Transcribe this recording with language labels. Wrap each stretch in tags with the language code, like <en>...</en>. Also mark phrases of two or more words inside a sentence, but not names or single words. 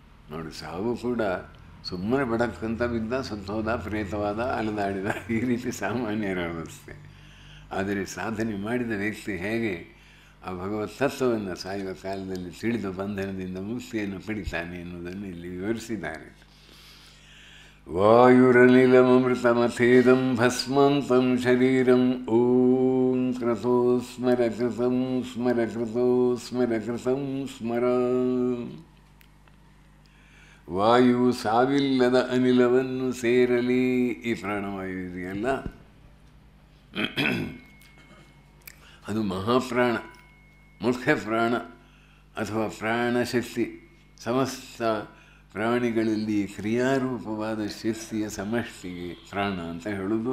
<kn>ನೋಡಿ, ಸಾವು ಕೂಡ ಸುಮ್ಮನೆ ಬಡಕ್ಕಂತ ಬಿದ್ದ, ಸತ್ತೋದ, ಪ್ರೇತವಾದ, ಅಲೆದಾಡಿದ, ಈ ರೀತಿ ಸಾಮಾನ್ಯರ ಅವಸ್ಥೆ. ಆದರೆ ಸಾಧನೆ ಮಾಡಿದ ವ್ಯಕ್ತಿ ಹೇಗೆ ಆ ಭಗವತ್ ತತ್ವವನ್ನು ಸಾಯುವ ಕಾಲದಲ್ಲಿ ತಿಳಿದ ಬಂಧನದಿಂದ ಮುಕ್ತಿಯನ್ನು ಪಡಿತಾನೆ ಎನ್ನುವುದನ್ನು ಇಲ್ಲಿ ವಿವರಿಸಿದ್ದಾರೆ.</kn> <sa>ವಾಯುರನಿಲಮೃತಮಥೇದಂ ಭಸ್ಮಂತಂ ಶರೀರಂ ಓಂ ಕ್ರತೋ ಸ್ಮರ ಕೃತಂ ಸ್ಮರ ಕೃತೋ ಸ್ಮರ ಕೃತಂ ಸ್ಮರ.</sa> <kn>ವಾಯು ಸಾವಿಲ್ಲದ ಅನಿಲವನ್ನು ಸೇರಲಿ. ಈ ಪ್ರಾಣವಾಯು ಇದೆಯಲ್ಲ, ಅದು ಮಹಾಪ್ರಾಣ, ಮುಖ್ಯ ಪ್ರಾಣ ಅಥವಾ ಪ್ರಾಣಶಕ್ತಿ. ಸಮಸ್ತ ಪ್ರಾಣಿಗಳಲ್ಲಿ ಕ್ರಿಯಾರೂಪವಾದ ಶಕ್ತಿಯ ಸಮಷ್ಟಿಗೆ ಪ್ರಾಣ ಅಂತ ಹೇಳೋದು.</kn>